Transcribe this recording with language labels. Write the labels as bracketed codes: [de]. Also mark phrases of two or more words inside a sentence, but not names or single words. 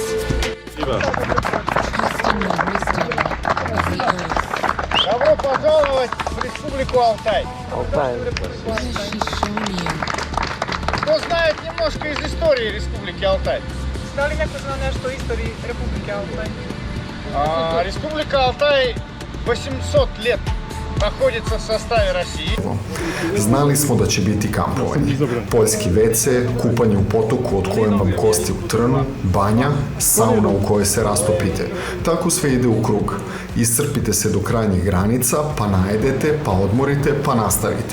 [en] Trusting the wisdom of the earth. [ru] Добро пожаловать в Республику Алтай. [en] What has she shown you? [ru] Кто знает немножко из истории Республики Алтай? [sr] Da li neko zna nešto o istoriji Republike Altaj? [ru] Республика Алтай 800 лет находится в составе России. [sr] Znali smo da će biti kampovanje. Poljski WC, kupanje u potoku od kojem vam kosti u trnu, banja, sauna u kojoj se rastopite. Tako sve ide u krug. Iscrpite se do krajnjih granica, pa najedete, pa odmorite, pa nastavite.